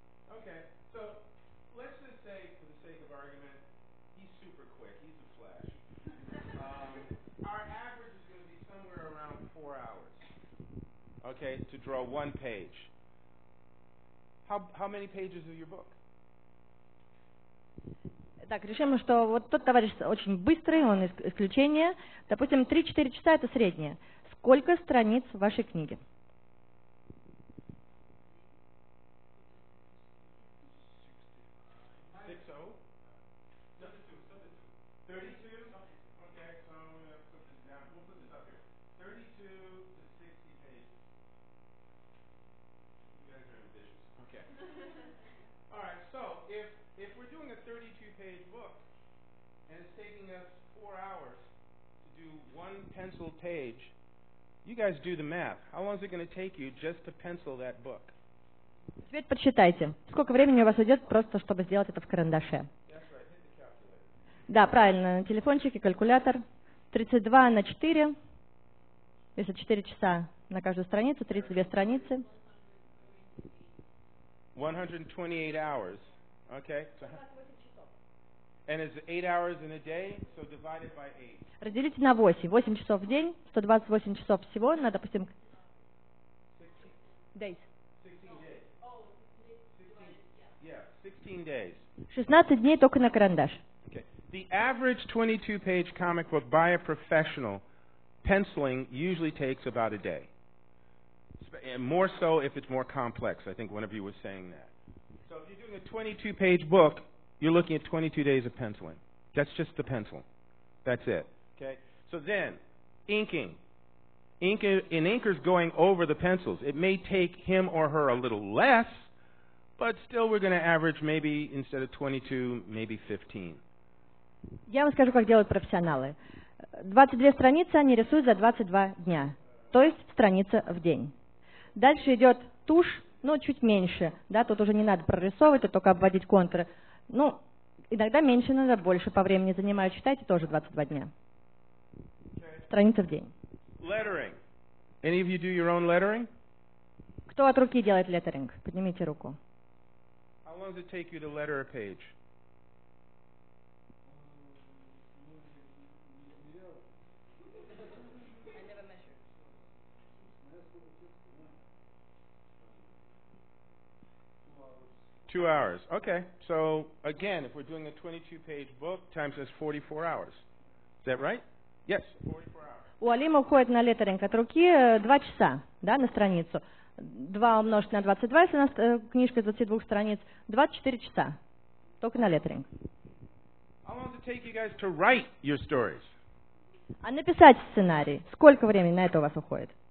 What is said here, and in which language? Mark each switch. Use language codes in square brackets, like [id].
[en] Okay, so let's just say, for the sake of argument, he's super quick. He's a flash. Our average is going to be somewhere around 4 hours. Okay, to draw one page. How many pages is your book? [ru] Так, решим, что вот тот товарищ очень быстрый, он исключение. Допустим, 3-4 часа это среднее. Сколько страниц в вашей книге? [en] All right, so if we're doing a 32-page book, taking us 4 hours to do one pencil page. You guys do the math. How long is it going to take you just to pencil that book? [ru] Теперь подсчитайте, сколько времени у вас уйдет просто, чтобы сделать это в карандаше. Да, правильно, на телефончике калькулятор. 32 на 4, если 4 часа на каждую страницу, 32 страницы. [en] 128 hours, okay? And it's 8 hours in a day, so divided by 8. [ru] Разделите на 8. 8 часов в день, 128 часов всего, на, допустим, days. [en] 16 days. [ru] 16 дней только на карандаш. [en] Okay. The average 22-page comic book by a professional penciling usually takes about a day. And more so if it's more complex. I think one of you was saying that. So if you're doing a 22-page book, you're looking at 22 days of penciling. That's just the pencil. That's it. Okay. So then, inking. An inker's going over the pencils. It may take him or her a little less, but still we're going to average maybe instead of 22, maybe 15. [ru] Я вам скажу, как делают профессионалы. 22 страницы они рисуют за 22 дня, то есть страница в день. Дальше идет тушь, но чуть меньше, да, тут уже не надо прорисовывать, тут только обводить контуры. Ну, иногда меньше, иногда больше по времени занимают, считайте, тоже 22 дня. Страница в день. [en] Lettering. Any of you do your own lettering? [ru] Кто от руки делает леттеринг? Поднимите руку. [en] How long does it take you to letter a page? Two hours. Okay. So, again, if we're doing a 22-page book, time says 44 hours. Is that right? Yes, 44 hours. [ru] У Алима уходит на леттеринг от руки 2 часа, да, на страницу. 2 умножить на 22, если у нас книжка из 22 страниц, 24 часа. Только на леттеринг. [en] How long does it take you guys to write your stories? [ru] А написать сценарий, сколько времени на это у вас уходит?